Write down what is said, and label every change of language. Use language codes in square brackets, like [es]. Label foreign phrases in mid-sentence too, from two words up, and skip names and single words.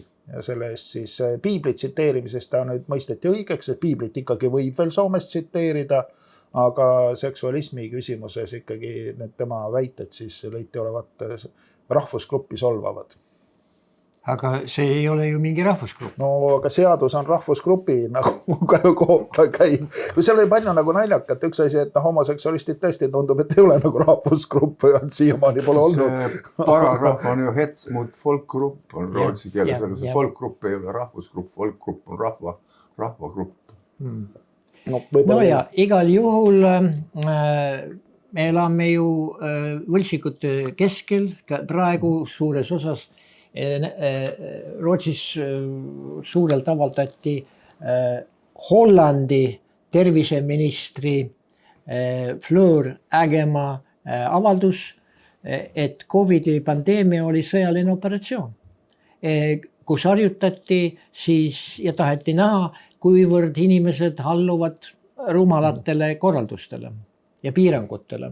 [et] Ja selle eest siis piiblit tsiteerimisest ta nüüd mõisteti õigeks, et piiblit ikkagi võib veel Soomes tsiteerida, aga seksualismi küsimuses ikkagi need tema väited siis leiti olevat rahvusgruppi solvavad. Aga see ei ole ju mingi rahvusgrupp. No aga seadus on rahvusgrupi nagu kohta käib. Kui seal oli palju nagu naljakat, üks asi, et homoseksualistid tõesti tundub, et ei ole nagu rahvusgrupp või siiamaani pole olnud. See paragrahv on ju [sv] hets mot folkgrupp [et] on rootsi keeles. Folkgrupp ei ole rahvusgrupp, folkgrupp on rahvagrupp. No ja igal juhul me elame ju võltsikute keskel praegu suures osas. Rootsis suurelt avaldati Hollandi terviseministri Fleur Ägema avaldus, et COVID-i pandeemia oli sõjaline operatsioon, kus harjutati siis ja taheti näha, kuivõrd inimesed halluvad rumalatele korraldustele ja piirangutele.